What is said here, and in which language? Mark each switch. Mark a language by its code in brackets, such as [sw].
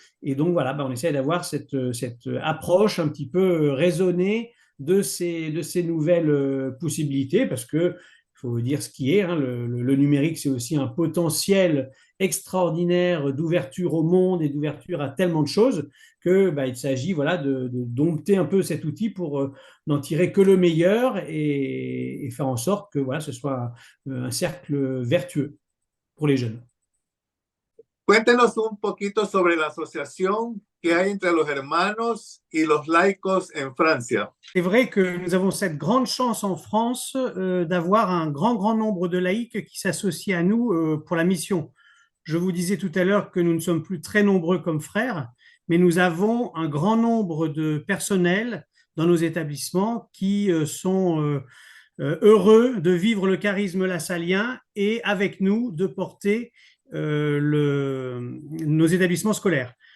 [fr] Et donc, voilà, on essaie d'avoir cette approche un petit peu raisonnée de ces nouvelles possibilités parce que il faut dire ce qui est, hein, le numérique, c'est aussi un potentiel extraordinaire d'ouverture au monde et d'ouverture à tellement de choses que il s'agit voilà, de dompter un peu cet outil pour n'en tirer que le meilleur et faire en sorte que voilà, ce soit un cercle vertueux pour les jeunes. [es] Cuéntenos un poquito sobre la asociación que hay entre los hermanos y los laicos en Francia. [fr] C'est vrai que nous avons cette grande chance en France d'avoir un grand nombre de laïcs qui s'associent à nous pour la mission. Je vous disais tout à l'heure que nous ne sommes plus très nombreux comme frères, mais nous avons un grand nombre de personnels dans nos établissements qui sont heureux de vivre le charisme lassalien et avec nous de porter nos établissements scolaires.